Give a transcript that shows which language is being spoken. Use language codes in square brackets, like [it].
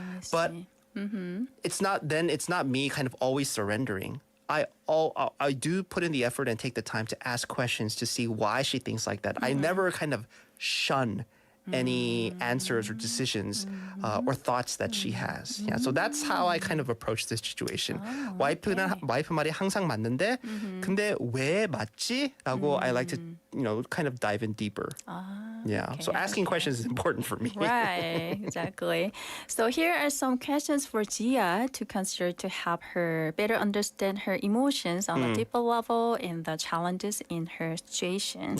[en] But it's not me kind of always surrendering. I do put in the effort and take the time to ask questions to see why she thinks like that. I never kind of shun any answers or decisions or thoughts that she has. Yeah, so that's how I kind of approach this situation. [ko] 와이프 말이 항상 맞는데 근데 왜 맞지? 라고 [en] I like to kind of dive in deeper. Yeah, so asking questions is important for me. Right, exactly. So here are some questions for Gia to consider to help her better understand her emotions on a deeper level and the challenges in her situation.